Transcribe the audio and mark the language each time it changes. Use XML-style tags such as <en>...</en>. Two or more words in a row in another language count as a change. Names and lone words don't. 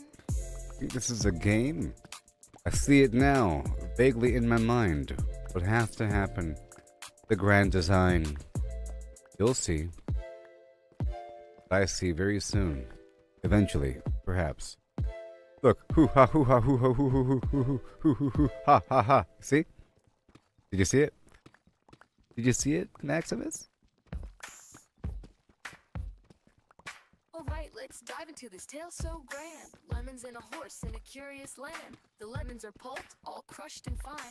<en>Think this is a game? I see it now, vaguely in my mind. What has to happen? The grand design. You'll see. I see very soon. Eventually, perhaps. Look, hoo ha hoo ha hoo ha hoo hoo hoo hoo hoo hoo hoo ha ha ha. See? Did you see it? Did you see it, Maximus? Alright, let's dive into this tale so grand. Lemons and a horse in a curious land. The lemons are pulped, all crushed and fine.</en>